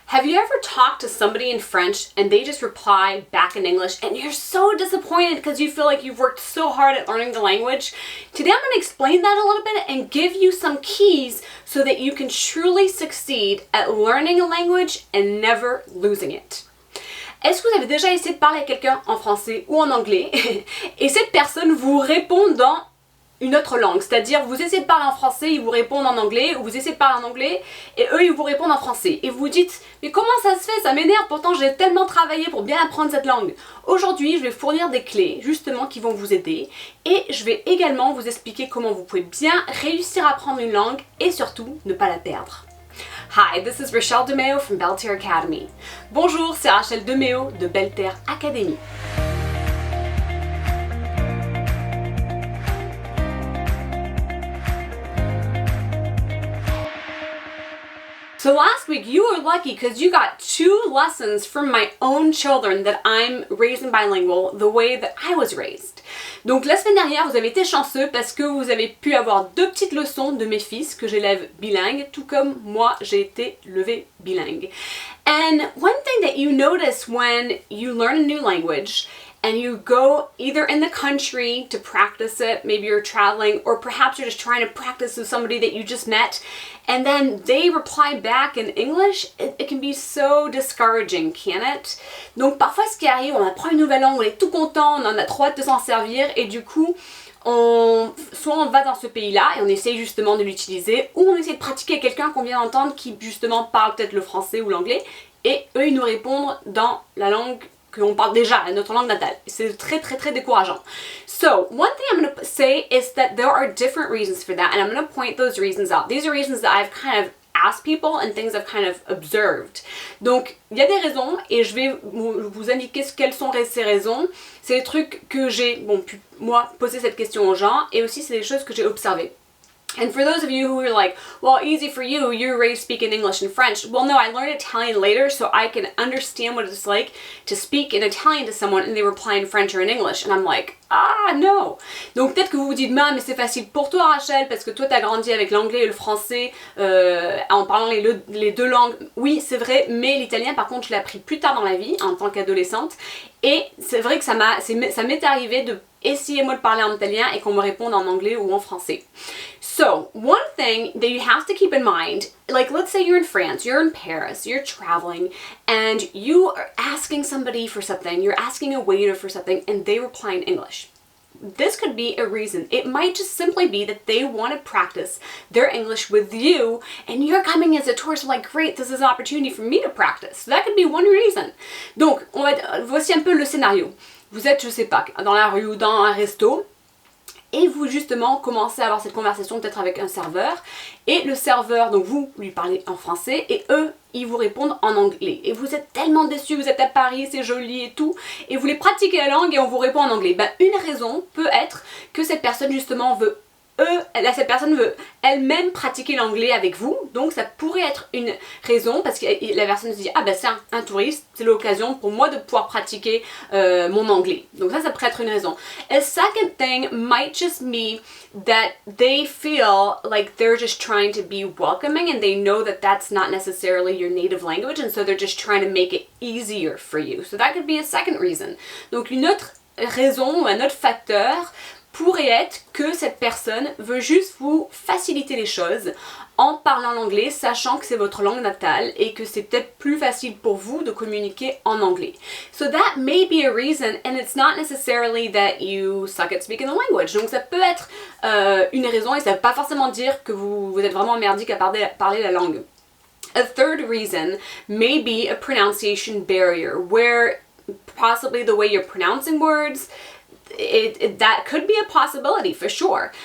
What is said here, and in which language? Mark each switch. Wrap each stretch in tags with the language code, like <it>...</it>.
<en>Have you ever talked to somebody in French and they just reply back in English and you're so disappointed because you feel like you've worked so hard at learning the language? Today I'm going to explain that a little bit and give you some keys so that you can truly succeed at learning a language and never losing it.</en> <fr>Est-ce que vous avez déjà essayé de parler à quelqu'un en français ou en anglais et cette personne vous répond dans une autre langue, c'est-à-dire vous essayez de parler en français, ils vous répondent en anglais, ou vous essayez de parler en anglais et eux ils vous répondent en français et vous vous dites mais comment ça se fait, ça m'énerve, pourtant j'ai tellement travaillé pour bien apprendre cette langue. Aujourd'hui je vais fournir des clés justement qui vont vous aider et je vais également vous expliquer comment vous pouvez bien réussir à apprendre une langue et surtout ne pas la perdre.</fr> <en>Hi, this is Rachele DeMeo from Belle Terre Academy.</en> <fr>Bonjour, c'est Rachele DeMeo de Belle Terre Academy.</fr> <en>So last week you were lucky because you got 2 lessons from my own children that I'm raising bilingual the way that I was raised.</en> <fr>Donc la semaine dernière vous avez été chanceux parce que vous avez pu avoir 2 petites leçons de mes fils que j'élève bilingues, tout comme moi j'ai été levée bilingue.</fr> <en>And one thing that you notice when you learn a new language and you go either in the country to practice it, maybe you're traveling, or perhaps you're just trying to practice with somebody that you just met, and then they reply back in English, it can be so discouraging, can't it?</en> <fr>Donc parfois ce qui arrive, on apprend une nouvelle langue, on est tout content, on en a trop hâte de s'en servir, et du coup, soit on va dans ce pays-là et on essaye justement de l'utiliser, ou on essaie de pratiquer avec quelqu'un qu'on vient d'entendre qui justement parle peut-être le français ou l'anglais, et eux ils nous répondent dans la langue qu'on parle déjà, notre langue natale. C'est très très très décourageant.</fr> <en>So, one thing I'm going to say is that there are different reasons for that, and I'm going to point those reasons out. These are reasons that I've kind of asked people and things I've kind of observed.</en> <fr>Donc, il y a des raisons, et je vais vous indiquer quelles sont ces raisons. C'est des trucs que j'ai, pu, moi, poser cette question aux gens, et aussi c'est des choses que j'ai observées.</fr> <en>And for those of you who are like, well, easy for you, you're raised speaking English and French. Well, no, I learned Italian later so I can understand what it's like to speak in Italian to someone and they reply in French or in English. And I'm like, no.</en> <fr>Donc peut-être que vous vous dites, mais c'est facile pour toi, Rachel, parce que toi, t'as grandi avec l'anglais et le français en parlant les 2 langues. Oui, c'est vrai, mais l'italien, par contre, je l'ai appris plus tard dans la vie, en tant qu'adolescente. Et c'est vrai que ça m'est arrivé de essayer moi de parler en italien et qu'on me réponde en anglais ou en français.</fr> <en>So, one thing that you have to keep in mind, like let's say you're in France, you're in Paris, you're traveling, and you are asking somebody for something, you're asking a waiter for something, and they reply in English. This could be a reason. It might just simply be that they want to practice their English with you, and you're coming as a tourist like, great, this is an opportunity for me to practice. So that could be one reason.</en> <fr>Donc, voici un peu le scénario. Vous êtes, je sais pas, dans la rue ou dans un resto, et vous justement commencez à avoir cette conversation peut-être avec un serveur, et le serveur, donc vous lui parlez en français, et eux, ils vous répondent en anglais. Et vous êtes tellement déçus, vous êtes à Paris, c'est joli et tout, et vous voulez pratiquer la langue et on vous répond en anglais. Une raison peut être que cette personne justement veut cette personne veut elle-même pratiquer l'anglais avec vous, donc ça pourrait être une raison parce que la personne se dit c'est un touriste, c'est l'occasion pour moi de pouvoir pratiquer mon anglais. Donc ça pourrait être une raison.</fr> <en>A second thing might just be that they feel like they're just trying to be welcoming and they know that that's not necessarily your native language and so they're just trying to make it easier for you. So that could be a second reason.</en> <fr>Donc une autre raison ou un autre facteur pourrait être que cette personne veut juste vous faciliter les choses en parlant l'anglais, sachant que c'est votre langue natale et que c'est peut-être plus facile pour vous de communiquer en anglais.</fr> <en>So that may be a reason, and it's not necessarily that you suck at speaking the language.</en> <fr>Donc ça peut être une raison et ça ne veut pas forcément dire que vous êtes vraiment merdique à parler la langue.</fr> <en>A third reason may be a pronunciation barrier, where possibly the way you're pronouncing words, that could be a possibility for sure.</en>